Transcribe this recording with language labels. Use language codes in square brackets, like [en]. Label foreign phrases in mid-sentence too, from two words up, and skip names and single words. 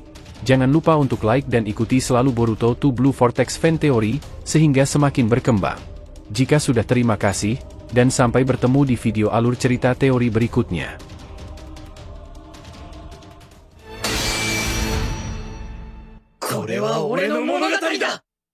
[id] Jangan lupa untuk like dan ikuti selalu Boruto to Blue Vortex fan teori, sehingga semakin berkembang. Jika sudah, terima kasih, dan sampai bertemu di video alur cerita teori berikutnya. [ja] これは俺の物語だ